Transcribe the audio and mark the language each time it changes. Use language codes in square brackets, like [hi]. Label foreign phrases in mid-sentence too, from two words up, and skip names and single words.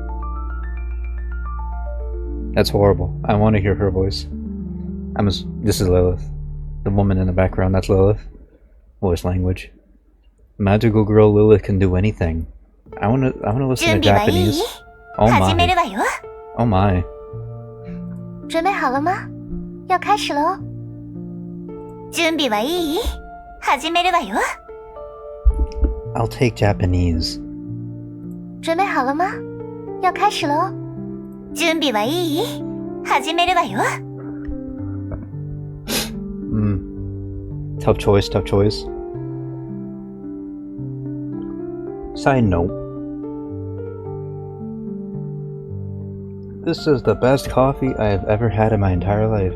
[en] That's horrible. I want to hear her voice. This is Lilith. The woman in the background, that's Lilith. Voice language. Magical girl Lilith can do anything. I wanna listen to Japanese. Oh my. Oh my. [zh] 准备好了吗？要开始了哦。 [ja] 準備はいい？始めるわよ。 [en] I'll take Japanese. [zh] 準備好了吗？要开始了哦。 [ja] 準備はいい？始めるわよ。 [en] Tough choice, tough choice. Side note. This is the best coffee I have ever had in my entire life.